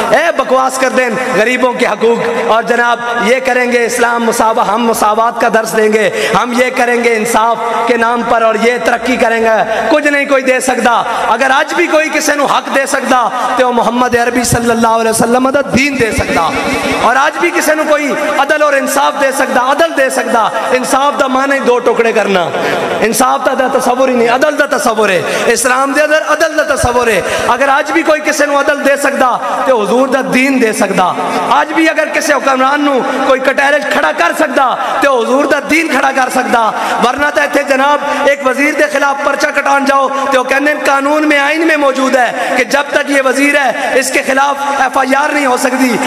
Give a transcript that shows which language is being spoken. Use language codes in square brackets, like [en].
[ur] اے بکواس کر دیں غریبوں کے حقوق, اور جناب یہ کریں گے اسلام ہم مساوات کا درس دیں گے, ہم یہ کریں گے انصاف کے نام پر, اور یہ ترقی کریں گے. کچھ نہیں کوئی دے سکتا. [pa] اگر آج بھی کوئی کسی نو حق دے سکتا تو وہ محمد عربی صلی اللہ علیہ وسلم دا دین دے سکتا. اور آج بھی کسی نو کوئی عدل اور انصاف دے سکتا, عدل دے سکتا. انصاف دا معنی 2 ٹکڑے کرنا, انصاف دا تصور ہی نہیں, عدل دا تصور ہے. اسلام دے اندر عدل دا تصور ہے. اگر آج بھی کوئی کسی نو عدل دے سکتا تو حضور دا دین دے سکتا. آج بھی اگر کسی حکمران نو کوئی کٹہرے کھڑا کر سکتا تو حضور دا دین کھڑا کر سکتا. [ur] ورنہ تو [pa] ایتھے جناب ایک وزیر دے خلاف پرچہ کٹان جاؤ تو کہنے [ur] قانون میں آئین میں موجود ہے کہ جب تک یہ وزیر ہے اس کے خلاف FIR نہیں ہو سکتی.